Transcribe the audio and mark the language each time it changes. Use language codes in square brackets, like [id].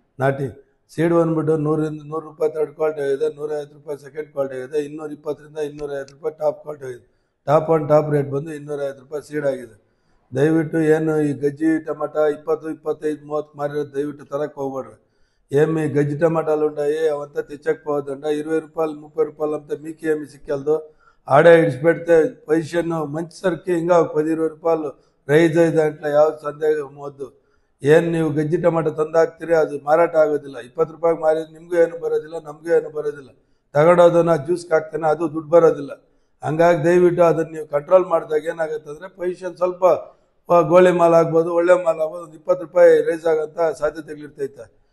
[kn] ನಾಟಿ ಸೀಡ್ ಬಂದ್ಬಿಟ್ಟು 100 ರಿಂದ 100 ರೂಪಾಯಿ ಥರ್ಡ್ ಕ್ವಾಲಿಟಿ ಆಗಿದೆ, 150 ರೂಪಾಯಿ ಸೆಕೆಂಡ್ ಕ್ವಾಲಿಟಿ ಆಗಿದೆ, 220 ರಿಂದ 250 ರೂಪಾಯಿ ಟಾಪ್ ಕ್ವಾಲಿಟಿ ಆಗಿದೆ. ಟಾಪ್ ಆನ್ ಟಾಪ್ ರೇಟ್ ಬಂದು 250 ರೂಪಾಯಿ ಸೀಡ್ ಆಗಿದೆ. ದಯವಿಟ್ಟು ಏನು ಈ ಗಜ್ಜಿ ಟೊಮಾಟೊ 20, 25, 30 ಮಾರಿರೋದು ದಯವಿಟ್ಟು ತರಕ್ಕೆ ಹೋಗ್ಬೇಡ್ರಿ. [te] ఏమి గజ్జి టమాటాలు ఉంటాయి అవంతా తెచ్చకపోవద్దంట. 20 రూపాయలు 30 రూపాయలు అంతా మీకు ఏమి సిక్కలదు. ఆడే ఇడిచిపెడితే పొజిషన్ మంచి సరికి ఇంకా 10-20 [kn] ರೂಪಾಯಿ ರೈಸ್ ಇದೆ ಅಂತ ಯಾವ ಸಂದೇಹ [te] ವద్దు. [kn] ಏನು ನೀವು ಗಜ್ಜಿ ಟೊಮಾಟೊ ತಂದಾಕ್ತೀರಿ ಅದು ಮಾರಾಟ ಆಗೋದಿಲ್ಲ. 20 ರೂಪಾಯಿಗೆ ಮಾರಿದ್ರೆ ನಿಮಗೂ ಏನು ಬರೋದಿಲ್ಲ, ನಮಗೂ ಏನು ಬರೋದಿಲ್ಲ. ತಗೊಂಡೋದನ್ನ ಜ್ಯೂಸ್ಗೆ ಹಾಕ್ತಾನೆ, ಅದು ದುಡ್ಡು ಬರೋದಿಲ್ಲ. ಹಂಗಾಗಿ ದಯವಿಟ್ಟು ಅದನ್ನು ನೀವು ಕಂಟ್ರೋಲ್ ಮಾಡಿದಾಗ ಏನಾಗುತ್ತೆ ಅಂದರೆ ಪೊಸಿಷನ್ ಸ್ವಲ್ಪ ಗೋಳಿ ಮಾಲ್ ಆಗ್ಬೋದು, ಒಳ್ಳೆ ಮಾಲ್ ಆಗ್ಬೋದು, 20 ರೂಪಾಯಿ ರೈಸ್ ಆಗೋಂಥ ಸಾಧ್ಯತೆಗಳಿರ್ತೈತೆ.